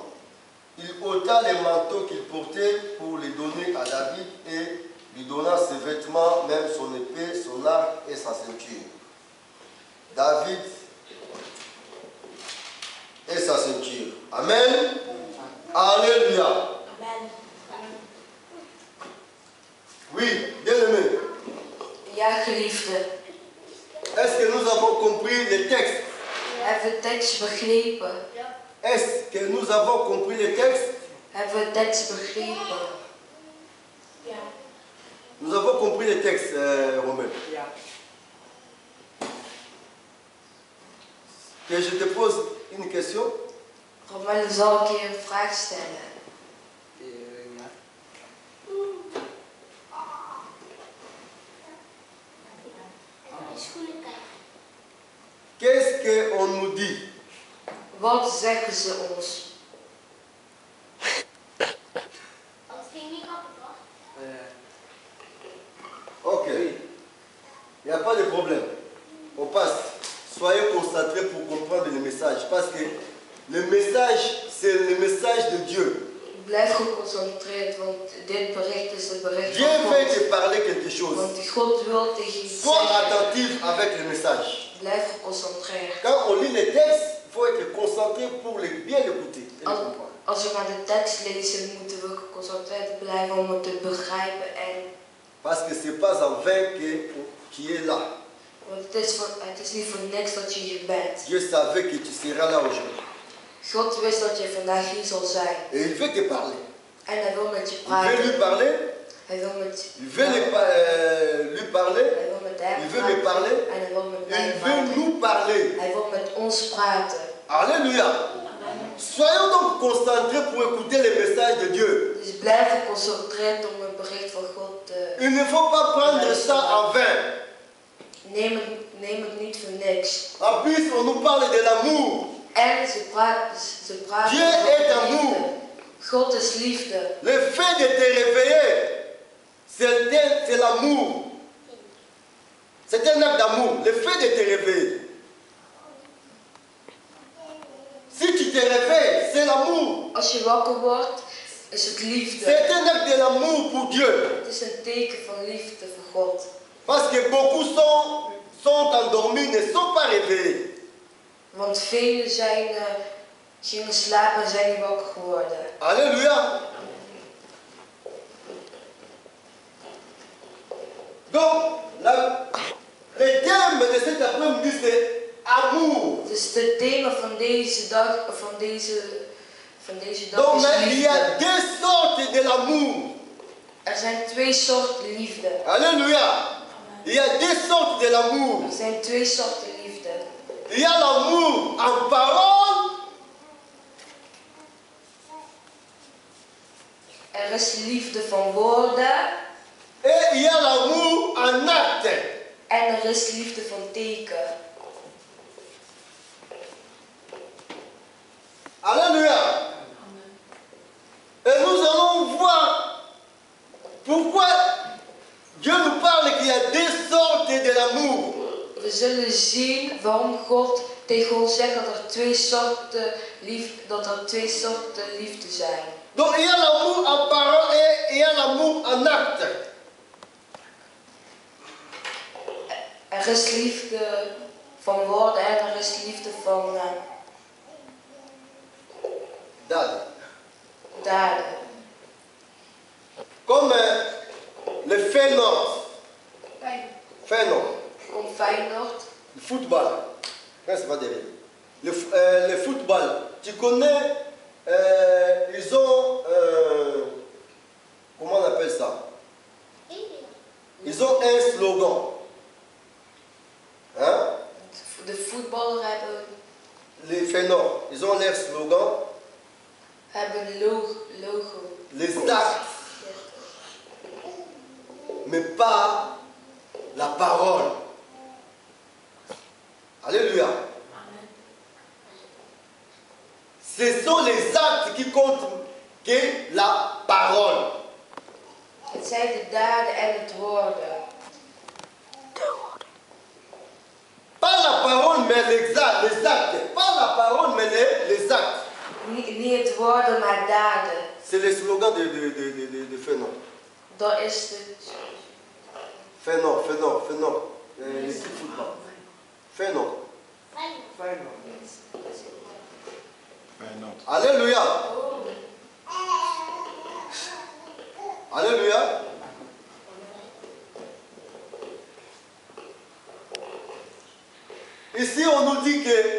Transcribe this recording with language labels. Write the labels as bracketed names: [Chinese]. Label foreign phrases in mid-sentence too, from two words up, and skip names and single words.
[French] Il ôta les manteaux qu'il portait pour les donner à David et lui donna ses vêtements, même son épée, son arc et sa ceinture. David et sa ceinture. Amen. Alléluia. Amen. Oui, bien-aimé. [Dutch] Ja, geliefde. [French] Est-ce que nous avons compris les textes? [Dutch] Hebben we de tekst begrepen? [French] Est-ce que nous avons compris les textes? [Dutch] Hebben we de tekst begrepen? Ja. [French] Nous avons compris les textes, Romain. [Dutch] Ja. [French] Que je te pose une question. [Dutch] Romain zal ik je een vraag stellen. Ja. Schoenen kijken. [French] Qu'est-ce qu'on nous dit? [Dutch] Wat zeggen ze ons? Dat ging niet grappig, toch? [French] Ok. Il n'y a pas de problème. On passe. Soyez concentrés pour comprendre le message. Parce que le message, c'est le message de Dieu. [Dutch] Blijf geconcentreerd, want dit bericht is het bericht [French] Dieu [Dutch] van [French] veut te [Dutch] God. [French] parler quelque chose. [Dutch] Want God wil tegen je [French] Sois [Dutch] zeggen. [French] attentif avec le message. [Dutch] Blijf geconcentreerd. [French] Quand on lit les textes, il faut être concentré pour bien l'écouter et le comprendre. [Dutch] Als we naar de tekst lezen, moeten we geconcentreerd blijven om het te begrijpen. [French] Parce que ce n'est pas en vain que tu es là. [Dutch] Want het is niet voor niks dat je hier bent. [French] Dieu savait que tu seras là aujourd'hui. [Dutch] God wist dat je vandaag hier zal zijn. [French] Et il veut te parler. [Dutch] En hij wil met je [French] Il veut [Dutch] praten. [French] lui parler. [Dutch] Hij wil met [French] Il veut lui parler. [Dutch] Hij wil met hem [French] Il veut me [Dutch] praten. [French] parler. [Dutch] En hij wil met [French] Il [Dutch] mij [French] veut [Dutch] praten. [French] nous parler. [Dutch] Hij wil met ons praten. [French] Alléluia. Soyons donc concentrés pour écouter le message de Dieu. [Dutch] Dus blijf geconcentreerd om het bericht van God te... [French] Il ne faut pas prendre ça en vain. [Dutch] Neem het niet voor niks. [French] En plus, on nous parle de l'amour. [Dutch] En ze praten [French] Dieu [Dutch] over [French] est [Dutch] liefde. [French] amour. [Dutch] God is liefde. [French] Le fait de te réveiller, c'est l'amour. C'est un acte d'amour. Le fait de te réveiller. Si tu te réveilles, c'est l'amour. [Dutch] Als je wakker wordt, is het liefde. [French] C'est un acte de l'amour pour Dieu. [Dutch] Het is een teken van liefde voor God. [French] Parce que beaucoup sont endormis, ne sont pas réveillés. [Dutch] Want velen gingen slapen en zijn niet wakker geworden. [French] Alléluia. Donc, le thème de cet après-midi, c'est amour. [Dutch] Dus het thema van deze dag, [French] Donc, [Dutch] is [French] mais il y a [Dutch] liefde. [French] deux sortes de l'amour. [Dutch] Er zijn twee soorten liefde. [French] Alléluia. Il y a deux sortes de l'amour. [Dutch] Er zijn twee soorten liefde. [French] Il y a l'amour en parole. [Dutch] Er is liefde van woorden. [French] Et il y a l'amour en acte. [Dutch] En er is liefde van teken. [French] Alléluia. Et nous allons voir pourquoi Dieu nous parle qu'il y a deux sortes de l'amour. [Dutch] We zullen zien waarom God tegen ons zegt dat er twee soorten liefde zijn. [French] Donc il y a l'amour en parole et il y a l'amour en acte. [Dutch] Er is liefde van woorden en er is liefde van daden. [French] Comme le Feyenoord. Feyenoord. Comme Feyenoord. Le football. Non, c'est pas derrière. Le football. Tu connais, ils ont, comment on appelle ça? Ils ont un slogan. Hein? [Dutch] De voetballer hebben [French] Les Feyenoord, ils ont leur slogan. [Dutch] Hebben logo. [French] Les actes, mais pas la parole. Alléluia. Ce sont les actes qui comptent que la parole. [Dutch] Het zijn de daden en het woorden. [French] Pas la parole, mais les actes. Pas la parole, mais les actes. [Dutch] Niet het woorden, maar daden. [French] C'est le slogan de Feyenoord. [Dutch] Dat is het. Feyenoord. [French] L'équipe football. Feyenoord. Alléluia. Alléluia. Ici, on nous dit que,